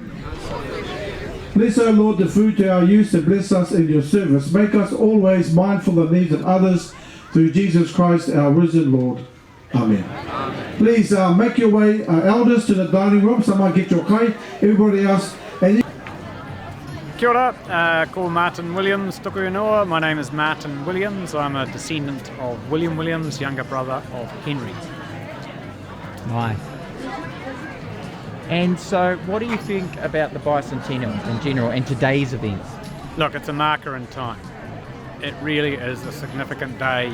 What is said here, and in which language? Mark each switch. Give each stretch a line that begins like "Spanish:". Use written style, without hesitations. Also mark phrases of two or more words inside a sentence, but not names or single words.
English: Bless, O Lord, the food to our use, and bless us in your service. Make us always mindful of the needs of others through Jesus Christ, our risen Lord. Amen. Please make your way, elders, to the dining room. Someone get your kai. Everybody else. And
Māori: Kia ora, ko Martin Williams, tuku ingoa.
English: My name is Martin Williams. I'm a descendant of William Williams, younger brother of Henry. Nice. And so, what do you think about the bicentennial in general and today's events? Look, it's a marker in time. It really is a significant day.